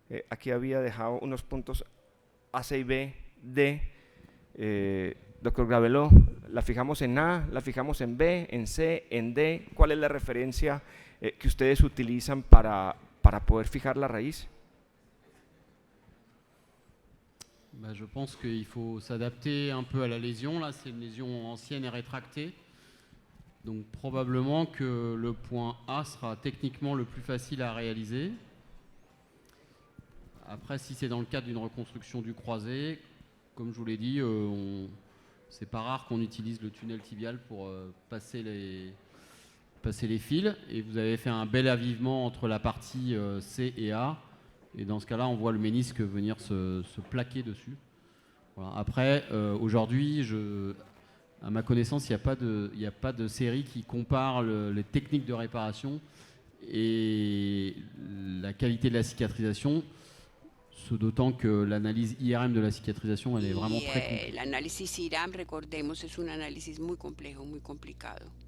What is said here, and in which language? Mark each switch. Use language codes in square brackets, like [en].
[es] Aquí había dejado unos puntos A, C y B, D. Doctor Graveló, ¿la fijamos en A, la fijamos en B, en C, en D? ¿Cuál es la referencia que ustedes utilizan para poder fijar la raíz? [fr] Je pense qu'il faut s'adapter un peu à la lésion. Là, c'est une lésion ancienne et rétractée. Donc probablement que le point A sera techniquement le plus facile à réaliser. Après, si c'est dans le cadre d'une reconstruction du croisé, comme je vous l'ai dit, c'est pas rare qu'on utilise le tunnel tibial pour passer les fils. Et vous avez fait un bel avivement entre la partie C et A. Et dans ce cas-là, on voit le ménisque venir se plaquer dessus. Voilà. Après, aujourd'hui, à ma connaissance, il n'y a pas de série qui compare les techniques de réparation et la qualité de la cicatrisation. D'autant que l'analyse IRM de la cicatrisation, elle est vraiment très complexe. L'analyse IRM, [es] recordemos, es un análisis muy complejo, muy complicado.